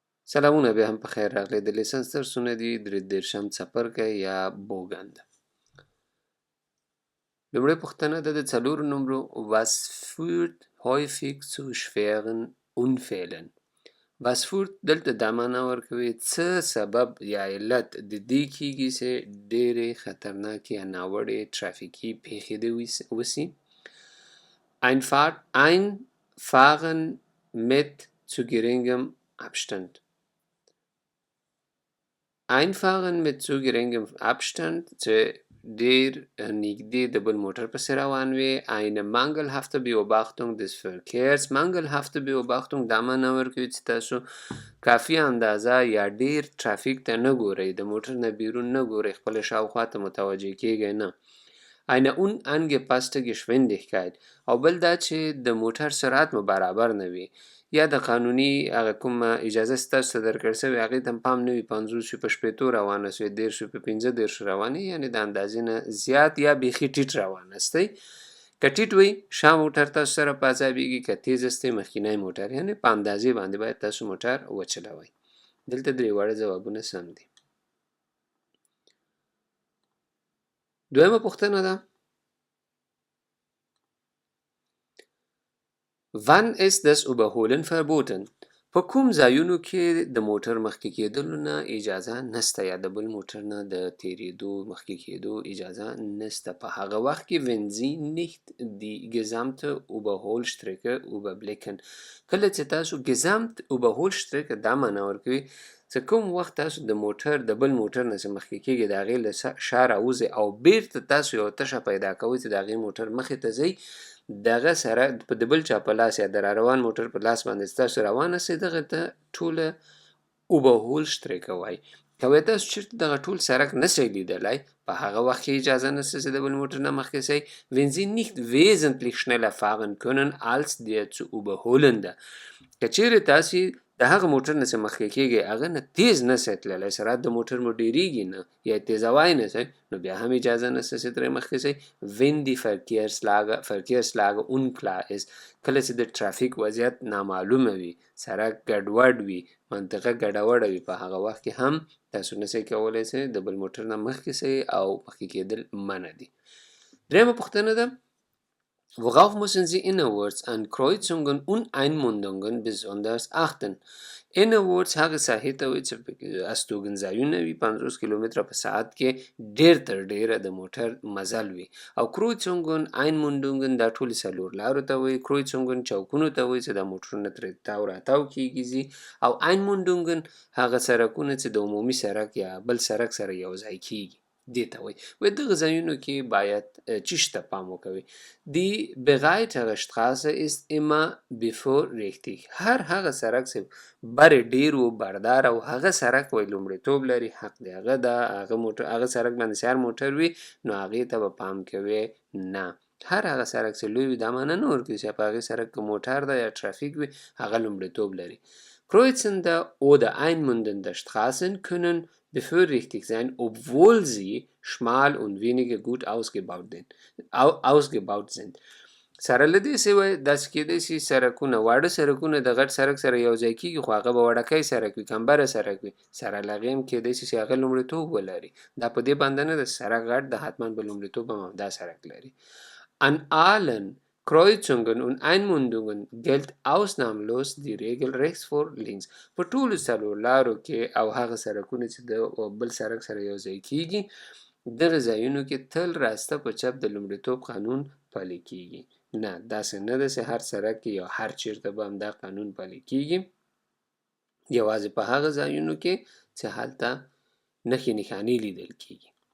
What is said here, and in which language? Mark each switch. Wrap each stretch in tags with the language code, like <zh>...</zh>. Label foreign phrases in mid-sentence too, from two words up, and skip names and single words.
<ps>سلامونه بیا هم په خیر راغلی. د لیسنس درسونه دي 3 څپرکی یا بوګند. لومړی پوښتنه ده د 4 نمرو</ps> <de>was führt häufig zu schweren Unfällen. was führt</de> <ps>دلته دا معنا ورکوي څه سبب یا علت د دې کیږي چې ډېرې خطرناکې یا ناوړې ترافیکي پیښې دې وسي.</ps> <de>Einfahren mit zu geringem Abstand. Einfahren mit zu geringem Abstand</de> <ps>چې ډیر نږدې د بل موټر پسې روان وي.</ps> <de>eine mangelhafte Beobachtung des Verkehrs. mangelhafte Beobachtung</de> <ps>دا معنا ورکوي چې تاسو کافي اندازه یا ډیر ترافیک ته نه ګورئ، د موټر نه بیرون نه ګورئ، خپل شاوخوا ته متوجه کیږئ نه.</ps> <de>eine unangepasste Geschwindigkeit.</de> <ps>او بل دا چې د موټر سرعت مو برابر نه وي یا د قانوني هغه کومه اجازه ستاسو ته درکړل شوې هغې ته پام نه وي، 50 په شپېتو روانه سوی، 10 په 15 روانې، یعنې د اندازې نه زیات یا بیخي ټیټ روانه استئ. که ټیټ وي شا موټر تاسو سره په عذابېږي، که تیز استئ مخکینی موټر، یعنې په اندازې باندې باید تاسو موټر وچلوئ. دلته 3 واړه ځوابونه سم دي. دویمه پوښتنه ده</ps> <de>Wann ist das Überholen verboten?</de> <ps>په کوم ځایونو کې د موټر مخکې کېدلو نه اجازه نسته یا د بل موټر نه د تیریدو مخکې کېدو اجازه نسته. په هغه وخت کې</ps> <de>wenn Sie nicht die gesamte Überholstrecke überblicken.</de> <ps>کله چې تاسو</ps> <de>gesamt Überholstrecke</de> <ps>دا معنا ورکوي چې کوم وخت تاسو د موټر د بل موټر نه چې مخکې کېږي د هغې له شا راوځئ او بیرته تاسو یو تشه پیدا کوئ چې د هغې موټر مخې ته ځئ، دغه سره د بل چا په لاس یا د را روان موټر په لاس باندې ستاسو روانه سي، دغه ته ټوله Überholstrecke وایي. که وایي تاسو چېرته دغه ټول سړک نسئ لیدلی، په هغه وخت کې اجازه نسته چې د بل موټر نه مخکې سئ.</ps> <de>wenn Sie nicht wesentlich schneller fahren können als der zu überholende.</de> <ps>که چیرې تاسې د هغه موټر نه چې مخکې کېږئ هغه نه تیز نسئ تللی، سرعت د موټر مو ډېرېږي نه یا تیزوی نه سئ، نو بیا هم اجازه نسته چې ترې مخکې سئ.</ps> <de>wenn die Verkehrslage unklar ist.</de> <ps>کله چې د ترافیک وضعیت نامعلومه وي، سړک ګډوډ وي، منطقه ګډوډه وي، په هغه وخت کې هم تاسو نسئ کولی چې د بل موټر نه مخکې سئ او مخکې کېدل منع دي. دریمه پوښتنه ده</ps> <de>Worauf müssen Sie innerorts an Kreuzungen und Einmündungen besonders achten?</de> <ps>innerorts هغه ساحې ته وایي چې استوګنځایونه وي 50 کیلومتره په ساعت کې ډېر تر ډېره د موټر مزل وي. او</ps> <de>Kreuzungen Einmündungen</de> <ps>دا ټولې څلور لارو ته وایي. Kreuzungen چوکونو ته وایي چې دا موټرونه ترې تاو راتاو کېږي ځي، او Einmündungen هغه سړکونه چې د عمومي سړک یا بل سړک سره یو ځای کېږي دې ته وایي. وایي دغه ځایونو کې باید چیش ته پام وکوئ.</ps> <de>Die breitere Straße ist immer bevorrechtig.</de> <ps>هر هغه سړک چې بر ډیر و بردار او هغه سړک وایي لومړیتوب لري، حق دی هغه ده، هغه سړک باندې چې هر موټر وي نو هغې ته به پام کوې نه. هر هغه سړک چې لوی وي دا معنا نه ورکوي چې په هغې سړک که موټر ده یا ترافیک وي هغه لومړیتوب لري.</ps> <de>Kreuzende oder einmündende Straßen können bevorrechtigt sein, obwohl sie schmal und weniger gut ausgebaut sind.</de> <ps>سره له دې چې وایي داسې کېدی شي سړکونه واړه سړکونه د غټ سړک سره یو ځای کېږي خو هغه به وړکی سړک وي، کمبره سړک وي. سره له هغې هم کېدی شي چې هغه لومړیتوب ولري. دا په دې باندې نه ده سړک غټ ده حتما به لومړیتوب هم همدا سړک لري.</ps> <de>An allen Kreuzungen und Einmündungen gilt ausnahmslos die Regel rechts vor links.</de> <ps>په ټولو څلور لارو کې او هغه سړکونه چې د بل سړک سره یو ځای کېږي دغه ځایونو کې تل راسته په چپ د لومړیتوب قانون پلی کېږي. نه داسې نه ده چې هر سړک کې یا هر چیرته به همدا قانون پلی کېږي، یوازې په هغه ځایونو کې چې هلته نښې نښانې لیدل کېږي.</ps>